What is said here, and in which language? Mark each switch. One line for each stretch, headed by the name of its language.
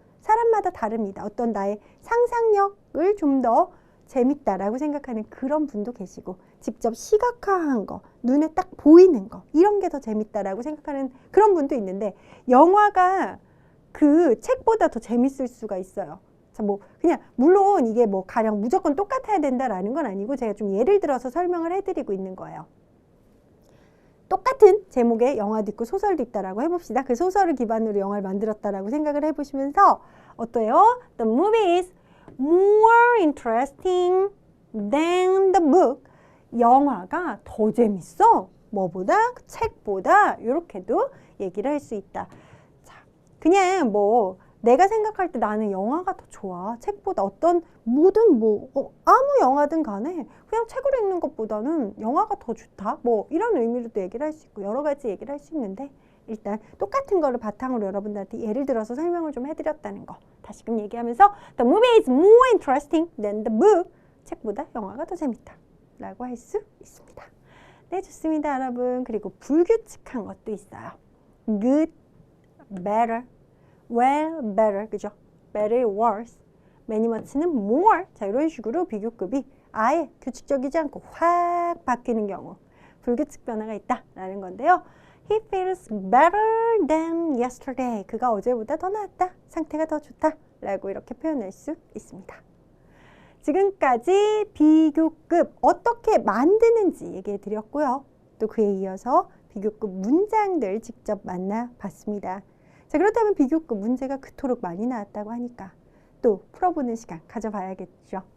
Korean: 사람마다 다릅니다. 어떤 나의 상상력을 좀 더 재밌다라고 생각하는 그런 분도 계시고 직접 시각화한 거, 눈에 딱 보이는 거 이런 게 더 재밌다라고 생각하는 그런 분도 있는데 영화가 그 책보다 더 재밌을 수가 있어요. 자, 뭐 그냥 물론 이게 뭐 가령 무조건 똑같아야 된다라는 건 아니고 제가 좀 예를 들어서 설명을 해드리고 있는 거예요. 똑같은 제목의 영화도 있고 소설도 있다라고 해봅시다. 그 소설을 기반으로 영화를 만들었다라고 생각을 해보시면서 어때요?
English: The movie is more interesting than the book.
Korean: 영화가 더 재밌어. 뭐보다? 그 책보다. 이렇게도 얘기를 할 수 있다. 자, 그냥 뭐 내가 생각할 때 나는 영화가 더 좋아. 책보다 어떤 모든 아무 영화든 간에 그냥 책으로 읽는 것보다는 영화가 더 좋다. 뭐 이런 의미로도 얘기를 할 수 있고 여러 가지 얘기를 할 수 있는데 일단 똑같은 거를 바탕으로 여러분들한테 예를 들어서 설명을 좀 해드렸다는 거 다시금 얘기하면서
English: The movie is more interesting than the book.
Korean: 책보다 영화가 더 재밌다 라고 할 수 있습니다. 네, 좋습니다, 여러분. 그리고 불규칙한 것도 있어요.
English: Good, better, well, better, 그죠? better, worse, many, much는 more.
Korean: 자, 이런 식으로 비교급이 아예 규칙적이지 않고 확 바뀌는 경우 불규칙 변화가 있다라는 건데요.
English: He feels better than yesterday.
Korean: 그가 어제보다 더 나았다. 상태가 더 좋다. 라고 이렇게 표현할 수 있습니다. 지금까지 비교급 어떻게 만드는지 얘기해 드렸고요. 또 그에 이어서 비교급 문장들 직접 만나봤습니다. 자, 그렇다면 비교급 문제가 그토록 많이 나왔다고 하니까 또 풀어보는 시간 가져봐야겠죠.